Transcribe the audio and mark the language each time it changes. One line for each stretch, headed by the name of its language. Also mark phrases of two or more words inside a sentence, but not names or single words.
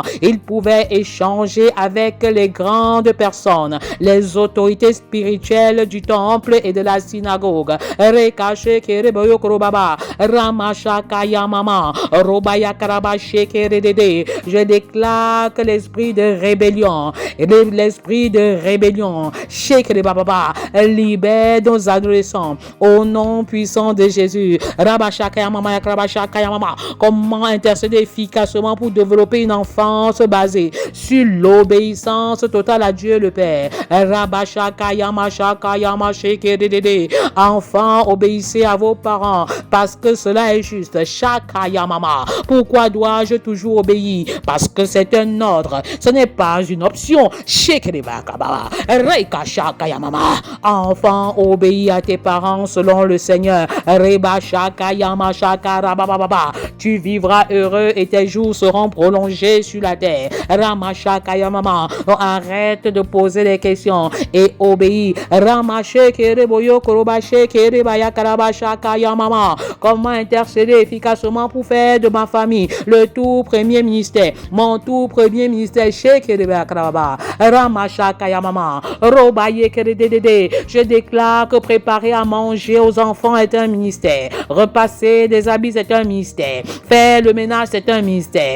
French: Il pouvait échanger avec les grandes personnes, les autorités spirituelles du temple et de la synagogue. Reka sheke reboyokrobaba, ramashakaya mama, robayakraba sheke redede. Je déclare que l'esprit de rébellion, sheke rebaba, libère nos adolescents au nom puissant de Jésus. Rabashakaya mama yakrabashakaya mama. Comment intercéder efficacement pour développer une enfance basée sur l'obéissance totale à Dieu le Père? Rabashakaya mashakaya masheke dedede. Enfants, obéissez à vos parents parce que cela est juste. Shakaya mama. Pourquoi dois-je toujours obéir? Parce que c'est un ordre, ce n'est pas une option. Shekerebakaba, Reika shakaya mama. Enfant, obéis à tes parents selon le Seigneur. Reba shakaya mashaka rabababa. Tu vivras heureux et tes jours seront prolongés sur la terre. Ramashakaya mama. Arrête de poser des questions et obéis. Ramasheke reboyo koroba sheke rebaya karabashakaya mama. Comment intercéder efficacement pour faire de ma famille le tout premier ministère, mon tout premier ministère. Je déclare que préparer à manger aux enfants est un ministère. Repasser des habits, c'est un ministère. Faire le ménage, c'est un ministère.